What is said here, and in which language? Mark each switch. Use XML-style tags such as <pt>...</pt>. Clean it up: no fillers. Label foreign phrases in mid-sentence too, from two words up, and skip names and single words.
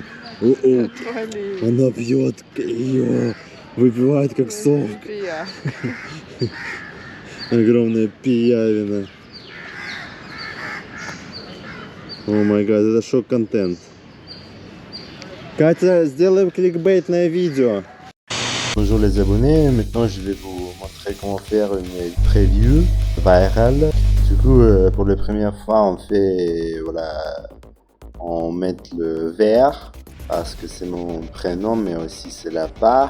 <ru>Она пьет ее, выпивает как сок. Огромная пиявина.</ru> <en>Oh my God,</en> <ru>это шок-контент. Катя, сделаем кликбейтное видео.</ru> <fr>Bonjour les abonnés, maintenant je vais vous montrer comment faire une preview virale. Du coup, pour la première fois, on fait, voilà, on met le vert parce que c'est mon prénom, mais aussi c'est la part.</fr>